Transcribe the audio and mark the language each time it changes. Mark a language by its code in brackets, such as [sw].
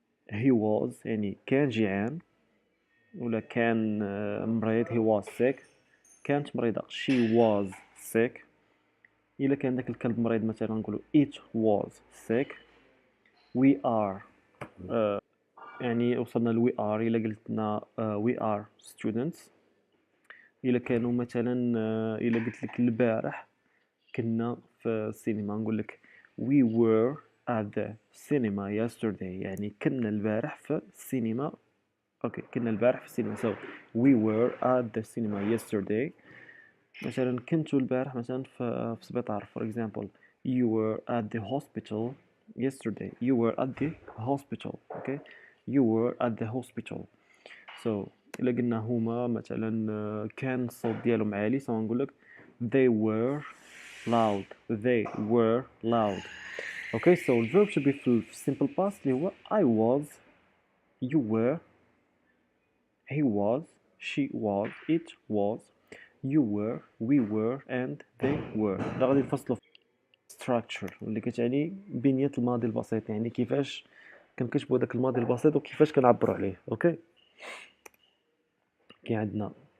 [en] he was [ar] يعني كان جيعان ولا كان مريض [en] he was sick. [ar] كانت مريضة [en] she was sick. [ar] إلا كان داك الكلب مريض مثلا نقولوا [en] it was sick. we are [ar] يعني وصلنا ل [en] we are. [ar] إلا قلتنا [en] we are students. [ar] إلا كانوا مثلا إلا قلت لك البارح كنا في السينما نقول لك [en] we were at the cinema yesterday. [ar] يعني كنا البارح في السينما. اوكي، كنا البارح في السينما. [en] we were at the cinema yesterday. [ar] مثلا كنت البارح مثلا في السبيطار [en] for example. you were at the hospital yesterday. you were at the hospital. okay, you were at the hospital. [ar] إلا قلنا هما مثلا كان الصوت ديالهم عالي نقول لك [en] they were loud. they were loud. okay, the verb should be في simple past اللي هو I was, you were, he was, she was, it was, you were, we were, and they were. [ar] لا غادي نفصلوا في structure واللي كتعني بنية الماضي البسيط، يعني كيفاش كنكتبوا داك الماضي البسيط وكيفاش كنعبروا عليه. اوكي، كاين عندنا